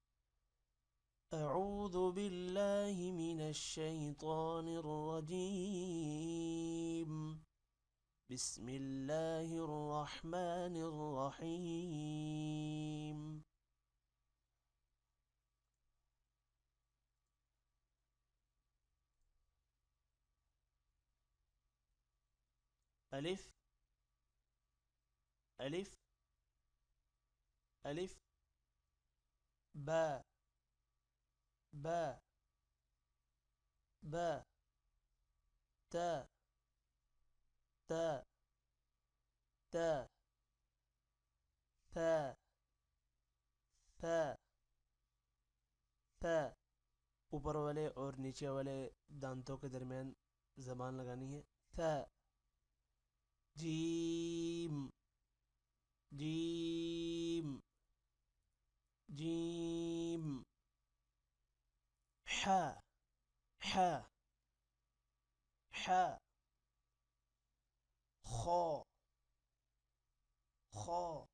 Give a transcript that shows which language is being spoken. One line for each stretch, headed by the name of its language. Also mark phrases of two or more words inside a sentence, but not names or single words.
Arabic: اعوذ باللہ من الشیطان الرجیم، بسم اللہ الرحمن الرحیم۔ الف، الف، الف، با، با، با، تا، تا، تا، ثا، ثا، ثا۔
Urdu: اوپر والے اور نیچے والے دانتوں کے درمیان زبان لگانی ہے۔
Arabic: ثا، جیم، جیم، جیم، حا، حا، حا، خا، خا۔